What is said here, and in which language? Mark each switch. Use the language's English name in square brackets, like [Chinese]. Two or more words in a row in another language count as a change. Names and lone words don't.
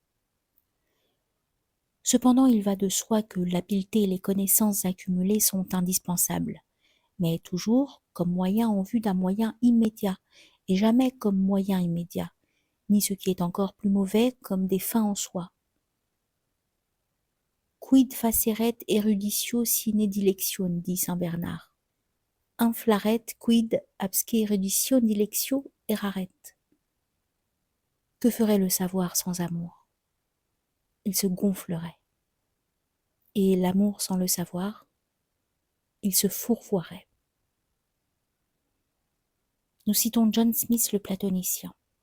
[French] Cependant, il va de soi que l'habileté et les connaissances accumulées sont indispensables, mais toujours comme moyen en vue d'un moyen immédiat, et jamais comme moyen immédiat, ni ce qui est encore plus mauvais comme des fins en soi. [Latin] Quid faceret eruditio sine dilectio, [French] dit saint Bernard. [Latin] Inflaret quid absque eruditio dilectio eraret. [French] Que ferait le savoir sans amour? Il se gonflerait. Et l'amour sans le savoir, il se fourvoierait. Nous citons John Smith le platonicien.